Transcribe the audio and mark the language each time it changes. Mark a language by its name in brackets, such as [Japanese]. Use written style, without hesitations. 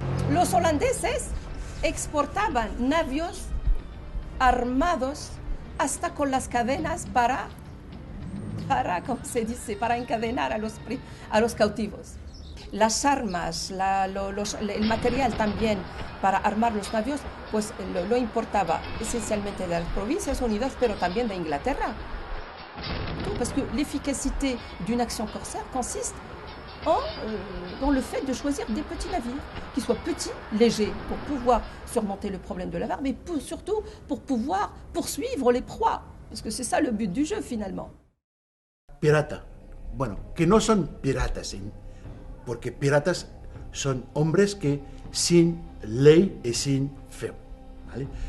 [Spanish] Los holandeses exportaban navios armados hasta con las cadenas para ¿cómo se dice?, para encadenar a los cautivos. Las armas, el material también para armar los navios, pues lo importaba esencialmente de las Provincias Unidas, pero también de Inglaterra. [French] Parce que l'efficacité d'une action corsaire consiste dans le fait de choisir des petits navires, qui soient petits, légers, pour pouvoir surmonter le problème de la mer, mais surtout pour pouvoir poursuivre les proies, parce que c'est ça le but du jeu finalement. [Spanish] Pirata. Bueno, que no son piratas, porque piratas son hombres que sin ley y sin fe, ¿vale?